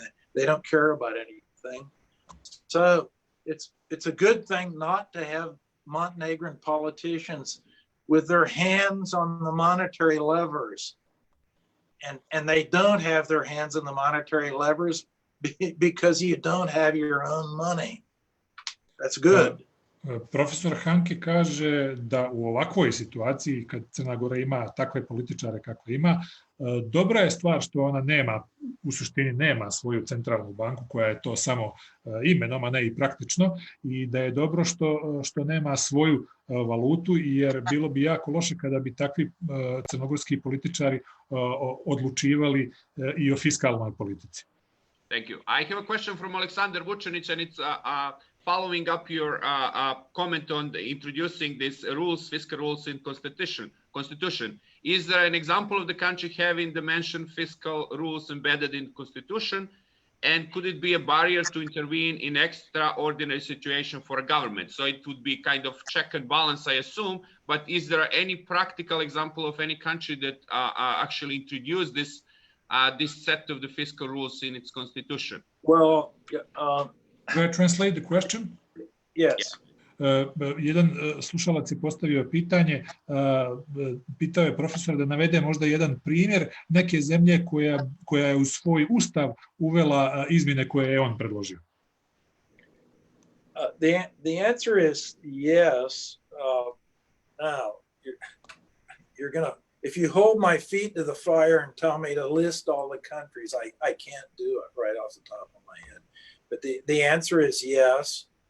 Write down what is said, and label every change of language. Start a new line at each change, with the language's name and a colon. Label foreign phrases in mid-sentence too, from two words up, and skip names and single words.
English: They don't care about anything. So it's a good thing not to have Montenegrin politicians with their hands on the monetary levers, and they don't have their hands on the monetary levers because you don't have your own money. That's good.
Serbian: Profesor Hanke kaže da u ovakvoj situaciji, kad Crna Gora ima takve političare kako ima, dobra je stvar što ona nema, u suštini nema svoju centralnu banku koja je to samo imenom, a ne i praktično, i da je dobro što nema svoju valutu, jer bilo bi jako loše kada bi takvi crnogorski političari odlučivali i o fiskalnoj politici.
English: Thank you. I have a question from Aleksandar Vučanić, and it's following up your comment on introducing these rules, fiscal rules in constitution. Is there an example of the country having the mentioned fiscal rules embedded in constitution? And could it be a barrier to intervene in extraordinary situation for a government? So it would be kind of check and balance, I assume, but is there any practical example of any country that actually introduced this set of the fiscal rules in its constitution? Well, Can I translate the question? Yes.
Serbian: Jedan slušalac je postavio pitanje, pitao je profesor da navede možda jedan primjer neke zemlje koja je u svoj ustav uvela izmjene koje je on predložio.
English: The answer is yes. Now, you're gonna, if you hold my feet to the fire and tell me to list all the countries, I can't do it right off the top of my head. But the answer is yes.